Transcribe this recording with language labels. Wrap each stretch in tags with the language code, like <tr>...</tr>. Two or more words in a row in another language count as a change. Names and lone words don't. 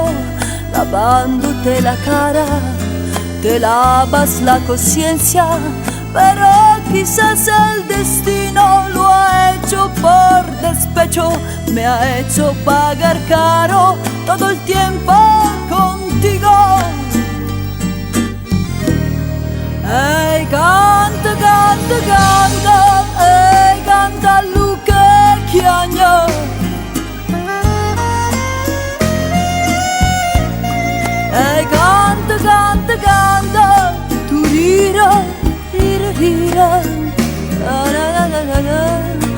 <es>Lavándote la cara, te lavas la conciencia, pero quizás el destino lo ha hecho por despecho. Me ha hecho pagar caro todo el tiempo contigo.</es> <it>Ehi, canta, canta, canta, ehi, canta Luca Chiagno. Ehi, canta, canta, canta, tu rira, rira, rira, la la la la la la.</it>